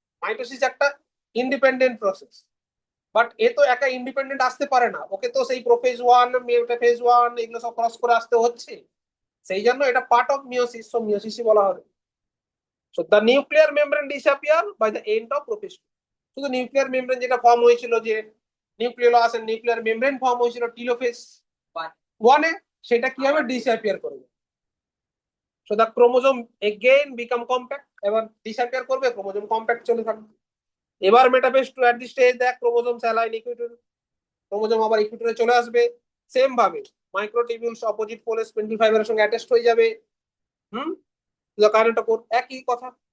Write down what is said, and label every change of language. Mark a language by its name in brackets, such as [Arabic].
[Bangla] Mitosis একটা independent process, but এ তো একা ইন্ডিপেন্ডেন্ট আসতে পারে না, ওকে তো সেই প্রোফেজ 1, মেটাফেজ 1 এগুলো সব ক্রস করে আসতে হচ্ছে, সেই জন্য এটা [English] part of meiosis, [Bangla] সো মিওসিসই বলা হবে। [English] So the nuclear membrane disappear by the end of prophase 2. [Bangla] শুধু নিউক্লিয়ার মেমব্রেন যেটা ফর্ম হয়েছিল, যে nucleolus and nuclear membrane form হয়েছিল টেলোফেজ 1 এ, সেটা কি হবে, ডিসঅ্যাপিয়ার করবে। [English] so the chromosome again become compact, [Bangla] এবার ডিসঅ্যাপিয়ার করবে, ক্রোমোজোম কম্প্যাক্ট চলে থাকবে। এবার মেটাফেজ 2 এট দি স্টেজ দেখ, ক্রোমোজোম অ্যালাইন ইকুইটর, ক্রোমোজোম আবার ইকুইটরে চলে আসবে, সেম ভাবে মাইক্রোটিবিউলস অপোজিট পোলে স্পিন্ডল ফাইবারের সঙ্গে অ্যাটাচড হয়ে যাবে। কাইনেটোকোর একই কথা,